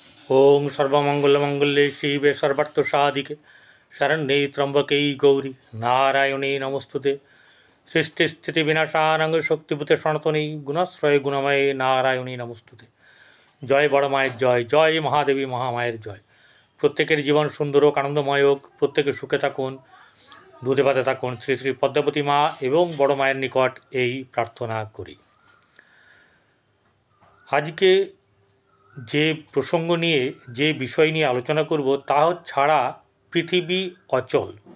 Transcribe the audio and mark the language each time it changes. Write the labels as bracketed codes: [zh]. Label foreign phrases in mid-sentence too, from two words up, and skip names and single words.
[sa] ओं सर्वमंगलमंगल्ये शिवे सर्वार्थसाधिके शरण्ये त्र्यंबके गौरी नारायणी नमोस्तुते। सृष्टिस्थितिविनाशानां शक्तिभूते सनातनी गुणाश्रये गुणमये नारायणी नमोस्तुते। [bn] জয় বড় মায়ের জয়, জয় মহাদেবী মহামায়ের জয়। প্রত্যেকের জীবন সুন্দর হোক, আনন্দময় হোক, প্রত্যেকে সুখে থাকুন, দুধে ভাতে থাকুন। শ্রী শ্রী পদ্মাবতী মা এবং বড় মায়ের নিকট এই প্রার্থনা করি। আজকে যে প্রসঙ্গ নিয়ে, যে বিষয় নিয়ে আলোচনা করব তা ছাড়া পৃথিবী অচল।